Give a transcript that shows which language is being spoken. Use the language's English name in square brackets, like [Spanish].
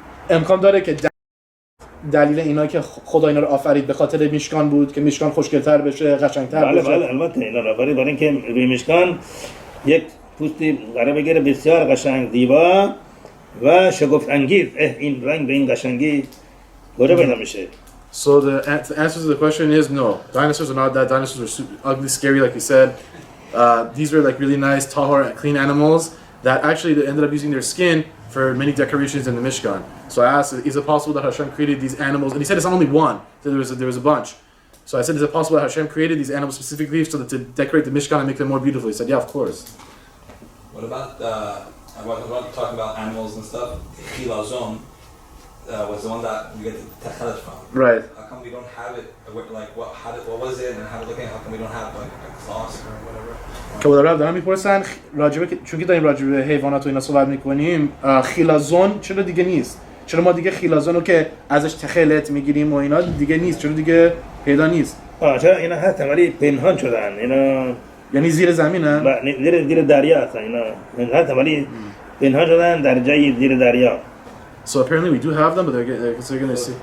[Persian] امکان داره که دلیل اینا که خدا اینا رو آفرید به خاطر میشکان بود که میشکان خوشگل‌تر بشه قشنگ‌تر بشه بله البته اینا رو آفرید برای اینکه روی میشکان یک پوستی قرار بگیره بسیار قشنگ زیبا و شگفت انگیز این رنگ به این قشنگی گوره پیدا میشه. [English] So the answer to the question is no. Dinosaurs are not that. Dinosaurs are ugly, scary, like you said. These were like really nice, tahor, clean animals that actually they ended up using their skin for many decorations in the Mishkan. So I asked, is it possible that Hashem created these animals? And he said it's not only one. So there was a bunch. So I said, is it possible that Hashem created these animals specifically so that to decorate the Mishkan and make them more beautiful? He said, yeah, of course. What about I want to talk about animals and stuff. Chilazon was the one that we get the techelet from. Right. How come we don't have it? Like what was it and how come we don't have like a cloth or whatever? [Persian] که بودارم دارم میپرسن چون که داریم راجبه حیوانات و اینا صحبت میکنیم خیلازون چرا دیگه نیست؟ چرا ما دیگه خیلازون رو که ازش تخلت میگیریم و اینا دیگه نیست؟ چرا دیگه پیدا نیست؟ چرا اینا هستن ولی پنهان شدن اینا یعنی زیر زمینن؟ زیر دریا هستن اینا هستن ولی پنهان شدن در جای زیر دریا. [English] So apparently we do have them, but they're going to see.